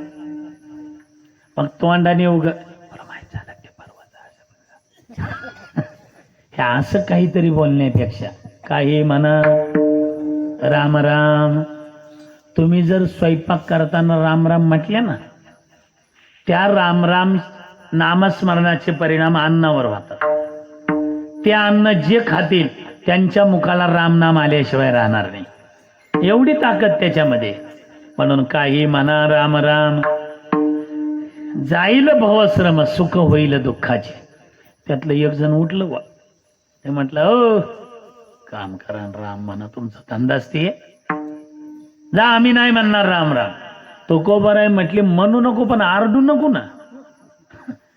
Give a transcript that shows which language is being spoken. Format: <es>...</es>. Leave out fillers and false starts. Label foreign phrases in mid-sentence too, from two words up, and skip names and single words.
<mr>मग तोंडाने हे असं काहीतरी बोलण्यापेक्षा काही म्हणा राम राम. तुम्ही जर स्वयंपाक करताना राम राम म्हटले ना, त्या राम राम नामस्मरणाचे परिणाम अन्नावर होतात. ते अन्न जे खातील त्यांच्या मुखाला राम नाम आल्याशिवाय राहणार नाही, एवढी ताकद त्याच्यामध्ये. म्हणून काही म्हणा राम राम. जाईल भवश्रम, सुख होईल दुःखाचे. त्यातलं एक जण उठलं बा, ते म्हटलं ओ काम करा राम म्हणा, तुमचा धंदाच ते. जा, आम्ही नाही म्हणणार राम राम. तो को बरं आहे म्हटले, म्हणू नको पण आरडू नको ना.</mr>